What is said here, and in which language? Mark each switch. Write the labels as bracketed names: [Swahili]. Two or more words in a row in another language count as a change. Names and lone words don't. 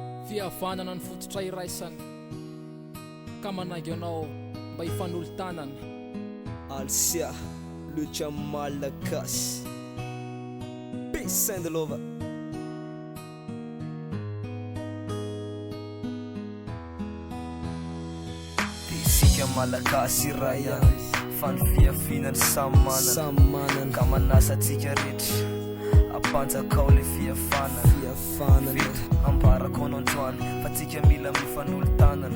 [Malagasy] Fihavanana ny fototra iraisany ka manangy anao mba hifanolo-tanana. AlsyA, LeJahmal gasy. [English] Peace and love. [Malagasy] Tisika malagasy iray ihany fa ny fiavinany samy manana ka manasatsika rehetra ampanjakao le fihavanana vita ambarako anao androany fa tsika mila mifanolo-tanana,